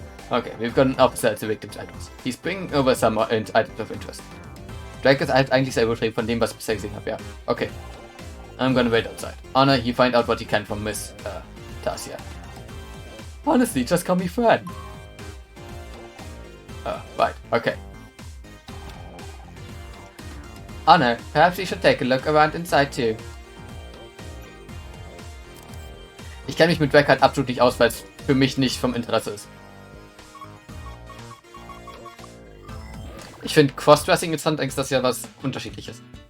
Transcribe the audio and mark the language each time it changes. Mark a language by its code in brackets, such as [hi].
[en] Okay, we've got an officer at the victim's address. He's bringing over some items of interest. [de] Drag ist halt eigentlich sehr übertrieben von dem, was ich bisher gesehen habe, ja. Okay. [en] I'm gonna wait outside. Honor, you find out what you can from Miss Tasia. Honestly, just call me Fred. Right, okay. Honor, perhaps you should take a look around inside too. [de] Ich kenne mich mit Drake halt absolut nicht aus, weil es für mich nicht vom Interesse ist. Ich finde Crossdressing interessant, eigentlich ist das ja was Unterschiedliches.